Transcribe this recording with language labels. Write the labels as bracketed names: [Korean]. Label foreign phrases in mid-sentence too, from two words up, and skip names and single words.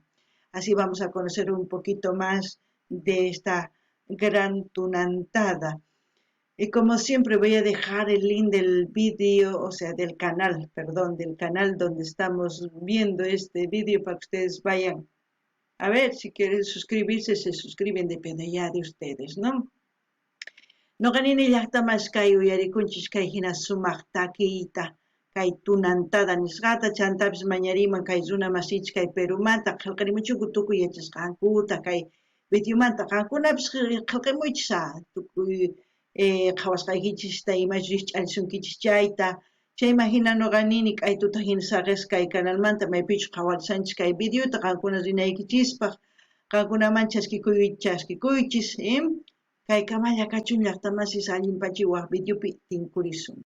[Spanish] Así vamos a conocer un poquito más de esta gran tunantada. Y como siempre voy a dejar el link del vídeo, o sea, del canal, perdón, del canal donde estamos viendo este vídeo para que ustedes vayan a ver. Si quieren suscribirse, se suscriben, depende ya de ustedes, ¿no? [Quechua] Noqanini llaqtamas kay uyarikunchis kay hina sumaq takiyta kay tunantada nisqata chantapis mañariman kay runa masichis kay Perumanta qillqarimuchunku tukuy yachasqankuta kay videomanta qankunapis qillqamuychis tukuy qhawasqaykichista imachu riqch'alisunkichis chayta chayma hina noqanini k'aytuta hina saqisqa kay canalmanta maypichu qhawarisanchis kay videota qankuna rinaykichispaq qankunaman chaskikuychis kay kamalla kachun llaqtamasis allinpachiwaq videopi tinkurisun.